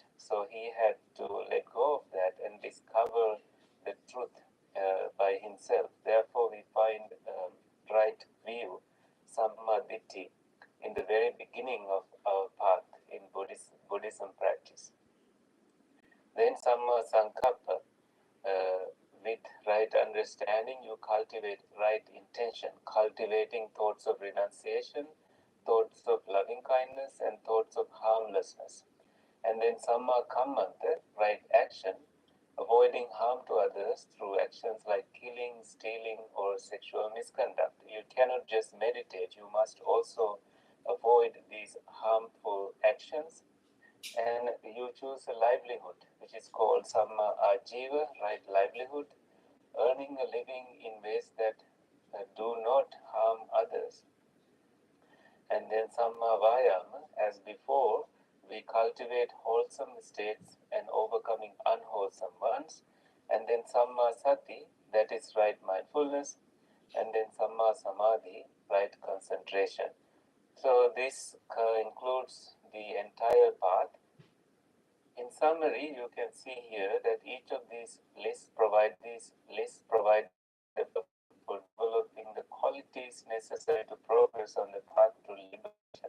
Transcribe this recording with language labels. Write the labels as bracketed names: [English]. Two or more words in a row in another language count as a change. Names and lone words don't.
[English] So he had to let go of that and discover the truth by himself. Therefore, we find right view, sammaditthi, in the very beginning of our path in Buddhism practice. [Pali] Then samma sankappa, [English] with right understanding, you cultivate right intention, cultivating thoughts of renunciation, thoughts of loving kindness, and thoughts of harmlessness. And then [Pali] samma kammanta, [English] right action, avoiding harm to others through actions like killing, stealing, or sexual misconduct. You cannot just meditate, you must also avoid these harmful actions. And you choose a livelihood, which is called [Pali] samma ajiva, [English] right livelihood, earning a living in ways that do not harm others. And then [Pali] samma vayama, [English] as before, we cultivate wholesome states and overcoming unwholesome ones. And then [Pali] samma sati, [English] that is right mindfulness. And then [Pali] samma samadhi, [English] right concentration. So this includes the entire path. In summary, you can see here that each of these lists provide for developing the qualities necessary to progress on the path to liberation.